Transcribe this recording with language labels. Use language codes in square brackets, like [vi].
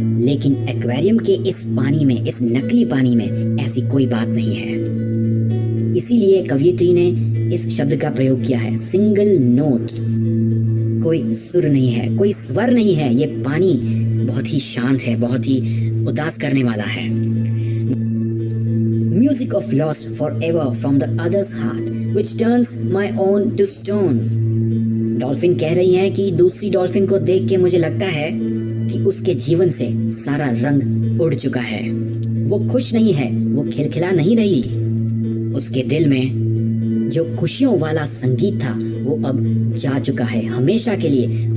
[hi] लेकिन एक्वेरियम के इस पानी में, इस नकली पानी में ऐसी कोई बात नहीं है। इसीलिए कवयित्री ने इस शब्द का प्रयोग किया है, सिंगल नोट। कोई सुर नहीं है, कोई स्वर नहीं है, ये पानी बहुत ही शांत है, बहुत ही उदास करने वाला है। [en] Music of loss forever from the other's heart, which turns my own to stone. [hi] Dolphin कह रही है कि दूसरी डॉल्फिन को देख के मुझे लगता है कि उसके जीवन से सारा रंग उड़ चुका है। वो खुश नहीं है, वो खिलखिला नहीं रही। उसके दिल में जो खुशियों वाला संगीत था वो अब जा चुका है हमेशा के लिए।